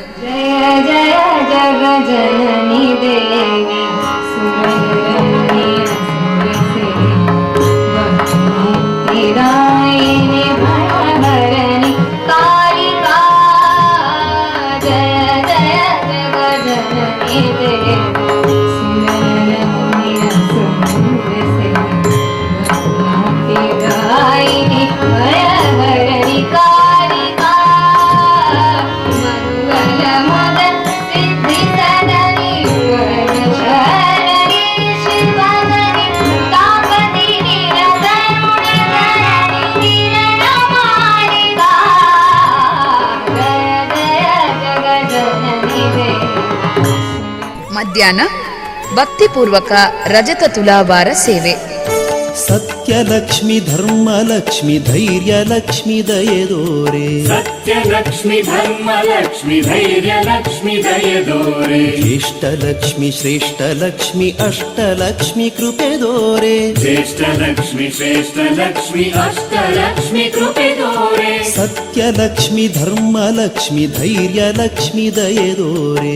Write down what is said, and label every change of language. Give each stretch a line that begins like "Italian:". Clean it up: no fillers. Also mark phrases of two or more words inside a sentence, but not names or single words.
Sanskrit: ಜಯ ಜಯ जग जननी देवी सुरवरनी रायिनी भयहरणी कालिका जय जय जग जननी देवी सुरवरनी रायिनी भयहरणी कालिका मंगल मदन सिद्धि सदनी वरदशरणी शिवदनी तापति निरतरुणी धरणी निरणमालिका जय जय जग जननी देवी.
Kannada: ಮಧ್ಯಾಹ್ನ ಭಕ್ತಿಪೂರ್ವಕ ರಜತ ತುಲಾಭಾರ ಸೇವೆ. ಸತ್ಯಲಕ್ಷ್ಮಿ ಧರ್ಮಲಕ್ಷ್ಮಿ ಧೈರ್ಯಲಕ್ಷ್ಮಿ ದಯೆದೋರೆ ಸತ್ಯಲಕ್ಷ್ಮಿ ಧರ್ಮಲಕ್ಷ್ಮಿ ಧೈರ್ಯಲಕ್ಷ್ಮಿ ದಯೆದೋರೆ ಜ್ಯೇಷ್ಠಲಕ್ಷ್ಮಿ ಶ್ರೇಷ್ಠಲಕ್ಷ್ಮಿ ಅಷ್ಟಲಕ್ಷ್ಮಿ ಕೃಪೆದೋರೆ ಜ್ಯೇಷ್ಠಲಕ್ಷ್ಮಿ ಶ್ರೇಷ್ಠಲಕ್ಷ್ಮಿ ಅಷ್ಟಲಕ್ಷ್ಮಿ ಕೃಪೆದೋರೆ ಸತ್ಯಲಕ್ಷ್ಮಿ ಧರ್ಮಲಕ್ಷ್ಮಿ ಧೈರ್ಯಲಕ್ಷ್ಮಿ ದಯೆದೋರೆ